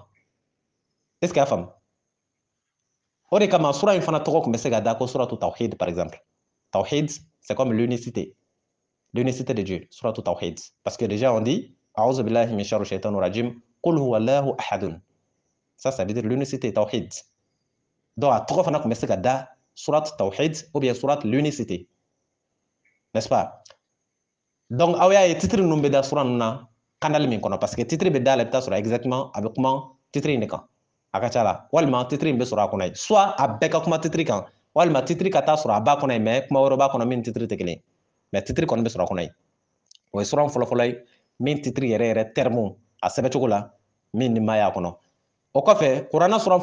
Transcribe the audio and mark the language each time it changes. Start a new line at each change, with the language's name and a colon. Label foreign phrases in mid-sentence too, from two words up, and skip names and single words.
French: est ce que
Bambara: a faamu o de kama sura in fana tɔgɔ tun bɛ se ka da ko
Arabic: سورة توحيد
French: par exemple
Bambara: tawhid
French: c'est comme l'unicité de Dieu
Arabic: سورة توحيد
French: parce que déjà on dit
Arabic: أعوذ بالله من شر الشيطان الرجيم قل هو الله أحد
French: ça veut dire l'unicité
Bambara: tawhid donc a tɔgɔ fana tun bɛ se ka da
Arabic: سورة توحيد
Bambara: ou
French: bien surat l'unicité n'est-ce pas
Bambara: donc aw y'a ye titre ninnu bɛ da sura ninnu na kanali min kɔnɔ
French: parce que
Bambara: titre bɛ da la i bɛ taa sɔrɔ exactement a bɛ kuma titre in de kan a ka ca la walima titre in bɛ sɔrɔ a kɔnɔ ye soit a bɛɛ ka kuma titre kan walima titre ka taa sɔrɔ a b'a kɔnɔ ye mais kuma wɛrɛ b'a kɔnɔ min titre tɛ kelen ye mais titre kɔni bɛ sɔrɔ a kɔnɔ ye o ye suran fɔlɔfɔlɔ ye min titre yɛrɛ yɛrɛ terme a sɛbɛcogo la min ni ma y'a kɔnɔ o kɔfɛ kuranɛ suran